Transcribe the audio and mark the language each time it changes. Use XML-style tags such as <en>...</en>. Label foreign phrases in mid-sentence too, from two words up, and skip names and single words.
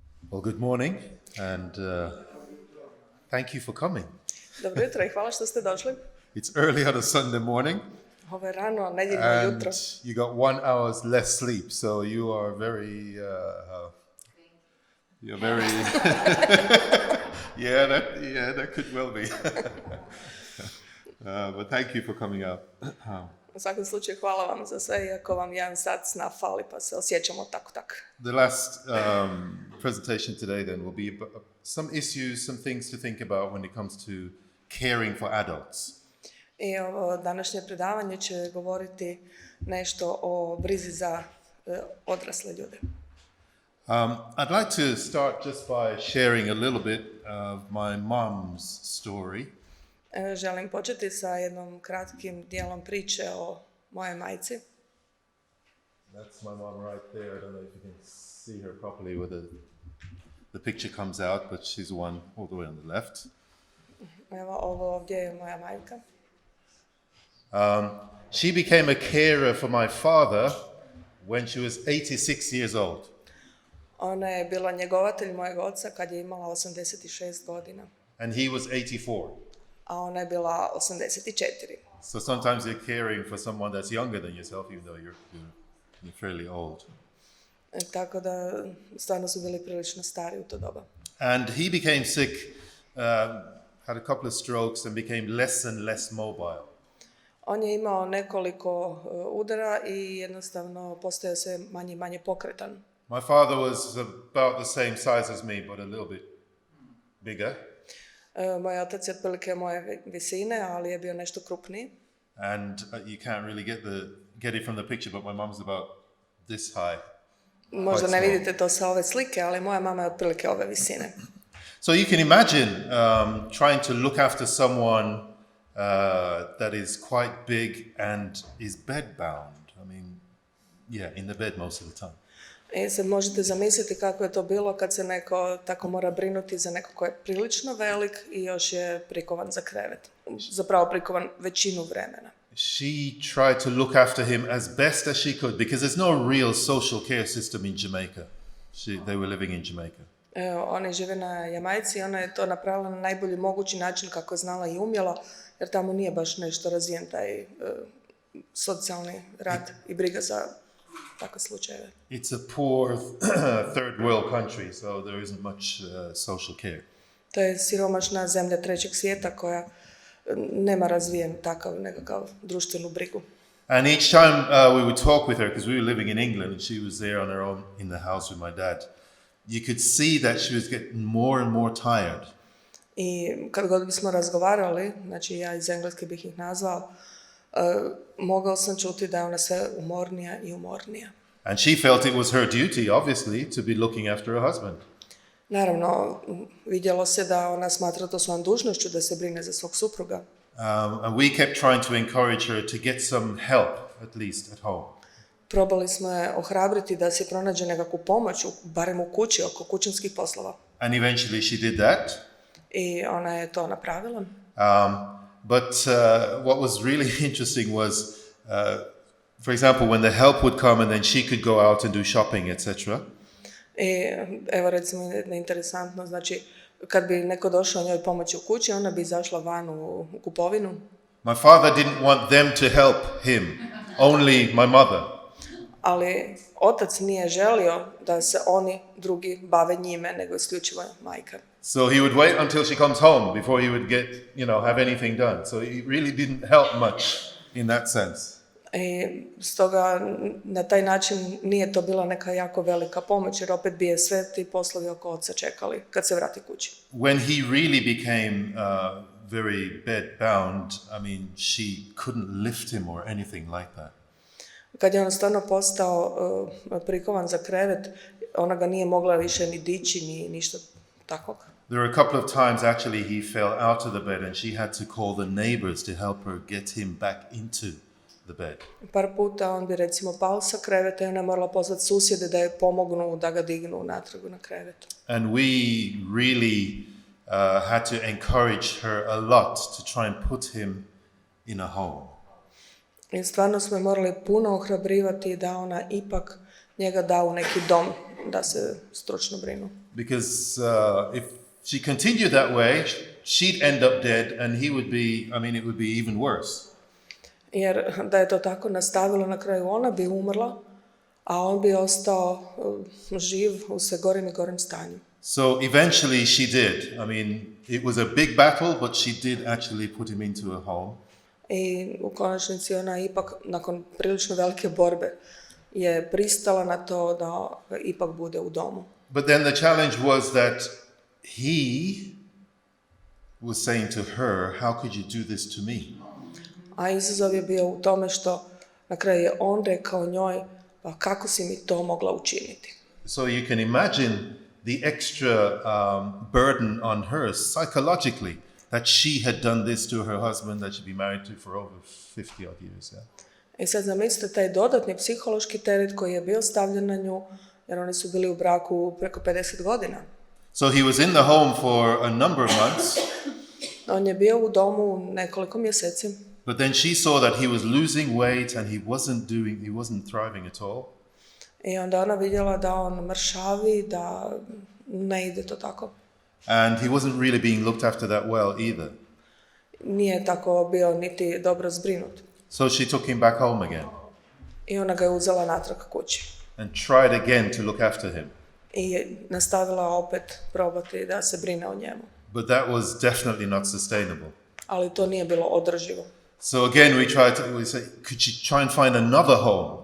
<en>Well, good morning, and thank you for coming.</en> <bs>Dobro jutro i hvala što ste došli.</bs> <en>It's early on a Sunday morning,</en> <bs>Ovo je rano, nedjeljno</bs> <en>and</en> <bs>jutro.</bs> <en>you got 1 hour's less sleep, so you are very, you're very, that could well be. But thank you for coming out.</en> <bs>U svakom slučaju hvala vam za sve, iako vam 1 sat sna fali, pa se osjećamo tako.</bs> <en>The last presentation today then will be about some issues, some things to think about when it comes to caring for adults.</en> <bs>I ovo današnje predavanje će govoriti nešto o brizi za odrasle ljude.</bs> <en>I'd like to start just by sharing a little bit of my mom's story.</en> <bs>Želim početi sa jednom kratkim dijelom priče o moje majci.</bs> <en>That's my mom right there. I don't know if you can see her properly where the picture comes out, but she's the one all the way on the left.</en> <bs>Evo, ovo ovdje je moja majka.</bs> <en>She became a carer for my father when she was 86 years old.</en> <bs>Ona je bila njegovatelj mojeg oca kad je imala 86 godina.</bs> <en>And he was 84.</en> <bs>A ona je bila 84.</bs> <en>So sometimes you're caring for someone that's younger than yourself, even though you're fairly old.</en> <bs>Tako da stvarno su bili prilično stari u to doba.</bs> <en>And he became sick, had a couple of strokes and became less and less mobile.</en> <bs>On je imao nekoliko udara i jednostavno postajao sve manje i manje pokretan.</bs> <en>My father was about the same size as me, but a little bit bigger.</en> <bs>Moj otac je otprilike moje visine, ali je bio nešto krupniji.</bs> <en>And you can't really get it from the picture, but my mom's about this high.</en> <bs>Možda ne vidite to sa ove slike, ali moja mama je otprilike ove visine.</bs> <en>So you can imagine trying to look after someone that is quite big and is bedbound. I mean, in the bed most of the time.</en> <bs>I sad možete zamisliti kako je to bilo kad se neko tako mora brinuti za neko ko je prilično velik i još je prikovan za krevet. Zapravo prikovan većinu vremena.</bs> <en>She tried to look after him as best as she could because there's no real social care system in Jamaica. They were living in Jamaica.</en> <bs>Oni žive na Jamajci i ona je to napravila na najbolji mogući način kako je znala i umjela, jer tamo nije baš nešto razvijen taj socijalni rad i briga za takve slučajeve.</bs> <en>It's a poor third world country, so there isn't much social care.</en> <bs>To je siromašna zemlja trećeg svijeta koja nema razvijen takav nekakav društvenu brigu.</bs> <en>And each time we would talk with her, because we were living in England and she was there on her own in the house with my dad, you could see that she was getting more and more tired.</en> <bs>I kad god bismo razgovarali, znači ja iz engleske bih ih nazvao, mogao sam čuti da je ona sve umornija i umornija.</bs> <en>And she felt it was her duty, obviously, to be looking after her husband.</en> <bs>Naravno, vidjelo se da ona smatra to svojom dužnošću da se brine za svog supruga.</bs> <en>And we kept trying to encourage her to get some help, at least at home.</en> <bs>Probali smo je ohrabriti da se pronađe nekakvu pomoć, barem u kući, oko kućanskih poslova.</bs> <en>And eventually she did that.</en> <bs>I ona je to napravila.</bs> <en>But what was really interesting was, for example, when the help would come and then she could go out and do shopping, etc.</en> <bs>I evo recimo interesantno, znači kad bi neko došao njoj pomoći u kući, ona bi izašla van u kupovinu.</bs> <en>My father didn't want them to help him, only my mother.</en> <bs>Ali otac nije želio da se oni drugi bave njime, nego isključivo majka.</bs> <en>So he would wait until she comes home before he would get, have anything done. So he really didn't help much in that sense.</en> <bs>I stoga na taj način nije to bila neka jako velika pomoć, jer opet bi je sve ti poslovi oko oca čekali kad se vrati kući.</bs> <en>When he really became very bedbound, she couldn't lift him or anything like that.</en> <bs>Kad je on stvarno postao prikovan za krevet, ona ga nije mogla više ni dići, ni ništa takvog.</bs> <en>There were a couple of times actually he fell out of the bed and she had to call the neighbors to help her get him back into the bed.</en> <bs>Par puta on bi recimo pao sa kreveta i ona je morala pozvati susjede da je pomognu da ga dignu natrag na krevet.</bs> <en>And we really had to encourage her a lot to try and put him in a home.</en> <bs>I stvarno smo morali puno ohrabrivati da ona ipak njega da u neki dom da se stručno brinu.</bs> <en>Because if she continued that way, she'd end up dead and he would be, it would be even worse.</en> <bs>Jer da je to tako nastavilo, na kraju ona bi umrla, a on bi ostao živ u sve gorem i gorem stanju.</bs> <en>So eventually she did. It was a big battle, but she did actually put him into a home.</en> <bs>I u konačnici ona ipak, nakon prilično velike borbe, je pristala na to da ipak bude u domu.</bs> <en>But then the challenge was that he was saying to her, how could you do this to me?</en> <bs>A izazov je bio u tome što na kraju je on rekao njoj, pa kako si mi to mogla učiniti?</bs> <en>So you can imagine the extra burden on her psychologically that she had done this to her husband that she'd been married to for over 50 odd years. Yeah?</en> <bs>I sad zamislite taj dodatni psihološki teret koji je bio stavljen na nju, jer oni su bili u braku preko 50 godina.</bs> <en>So he was in the home for a number of months.</en> <bs>On je bio u domu nekoliko mjeseci.</bs> <en>But then she saw that he was losing weight and he wasn't thriving at all.</en> <bs>I onda ona vidjela da on mršavi, da ne ide to tako.</bs> <en>And he wasn't really being looked after that well either.</en> <bs>Nije tako bio niti dobro zbrinut.</bs> <en>So she took him back home again.</en> <bs>I ona ga je uzela natrag kući.</bs> <en>And tried again to look after him.</en> <bs>I nastavila opet probati da se brine o njemu.</bs> <en>But that was definitely not sustainable.</en> <bs>Ali to nije bilo održivo.</bs> <en>So again we say, could she try and find another home?</en>